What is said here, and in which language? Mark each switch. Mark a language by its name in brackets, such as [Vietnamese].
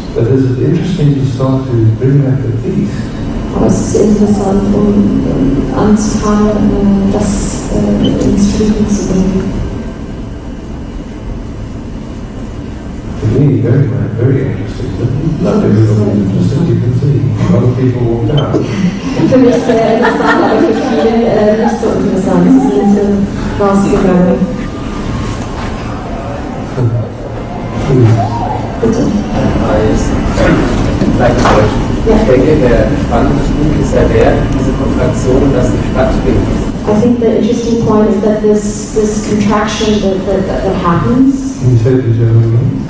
[English] But is it interesting to start to bring back the peace? [German] Aber es ist interessant, anzufangen, das ins Frieden zu bringen. [English] To me, very interesting. Not everybody is interested, you can see. A lot of people walked out. [German] Für mich sehr interessant, aber für viele nicht so interessant. Sie sind rausgegangen. Bitte. Ich denke, der spannende Punkt ist ja diese Kontraktion, dass sie stattfindet. [English] I think the interesting point is that this contraction that happens. Can you say it to Joe again?